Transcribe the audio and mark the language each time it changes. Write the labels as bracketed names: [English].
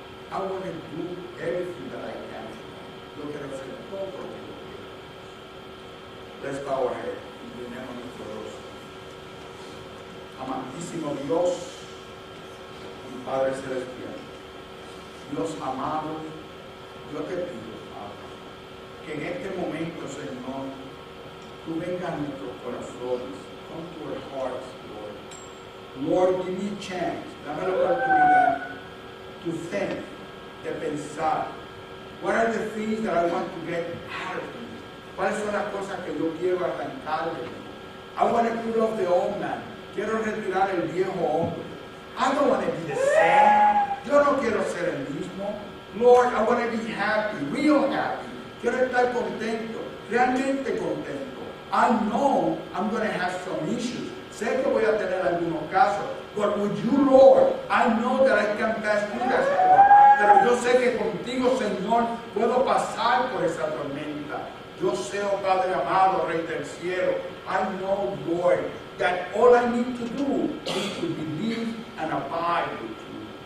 [English] I want to do everything that I can. [Spanish] Yo quiero hacer todo lo que yo quiero. [English] Let's bow our head. [Spanish] Inclinemos nuestro rostro. Amantísimo Dios, mi Padre Celestial, Dios amado, yo te pido, Padre, que en este momento, Señor, tú vengas a nuestros corazones, [English] come to our hearts, Lord. Lord, give me a chance, [Spanish] dame la oportunidad [English] to think, [Spanish] de pensar, [English] what are the things that I want to get out of me? [Spanish] ¿Cuáles son las cosas que yo quiero arrancar de mí? [English] I want to get off the old man. [Spanish] Quiero retirar el viejo hombre. [English] I don't want to be the same. [Spanish] Yo no quiero ser el mismo. [English] Lord, I want to be happy, real happy. [Spanish] Quiero estar contento, realmente contento. [English] I know I'm going to have some issues. [Spanish] Sé que voy a tener algunos casos. [English] But with you, Lord, I know that I can pass through that storm. [Spanish] Pero yo sé que contigo, Señor, puedo pasar por esa tormenta. Yo sé, oh Padre amado, Rey del cielo, [English] I know, Lord, that all I need to do is to believe and abide with you.